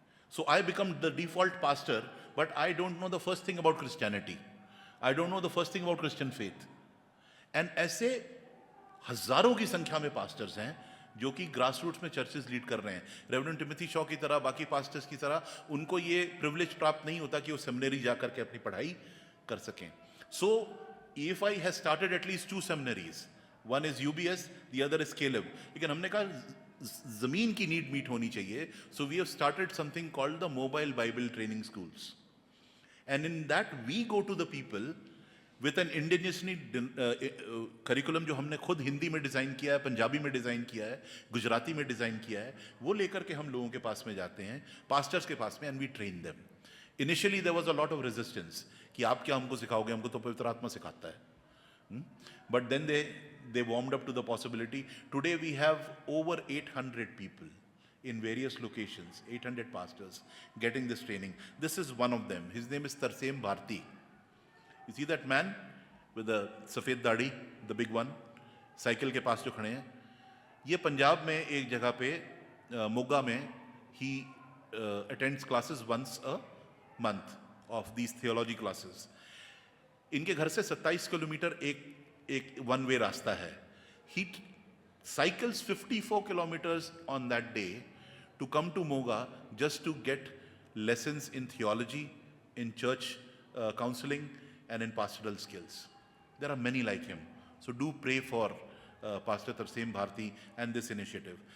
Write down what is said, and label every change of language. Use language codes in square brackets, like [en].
[en] So I become the default pastor, but I don't know the first thing about Christianity. I don't know the first thing about Christian faith. [hi] And ऐसे हजारों की संख्या में pastors हैं जो कि grass roots में churches lead कर रहे हैं. रेवरेंड टिमोथी शॉ की तरह, बाकी पास्टर्स की तरह, उनको ये प्रिविलेज प्राप्त नहीं होता कि वो सेमिनरी जाकर के अपनी पढ़ाई कर सकें. [en] So EFI has started at least 2 seminaries. One is UBS, the other is Caleb. [hi] लेकिन हमने कहा जमीन की नीड मीट होनी चाहिए. [en] So we have started something called the Mobile Bible Training Schools. And in that we go to the people with an indigenously curriculum [hi] जो हमने खुद हिंदी में डिज़ाइन किया है, पंजाबी में डिज़ाइन किया है, गुजराती में डिज़ाइन किया है, वो लेकर के हम लोगों के पास में जाते हैं, पास्टर्स के पास में, [en] and we train them. Initially there was a lot of resistance [hi] कि आप क्या हमको सिखाओगे, हमको तो पवित्र आत्मा सिखाता है. [en] But then they warmed up to the possibility. Today we have over 800 people in various locations, 800 pastors getting this training. This is one of them. His name is Tarseem Bharti. You see that man with the [hi] सफ़ेद दाढ़ी, [en] the big one, [hi] cycle के पास जो खड़े हैं, ये पंजाब में एक जगह पे मोगा में [en] he attends classes once a month of these theology classes. [hi] इनके घर से 27 किलोमीटर एक वन वे रास्ता है. [en] He cycles 54 kilometers on that day to come to Moga just to get lessons in theology, in church counseling, and in pastoral skills. There are many like him. So do pray for Pastor Tarseem Bharti and this initiative.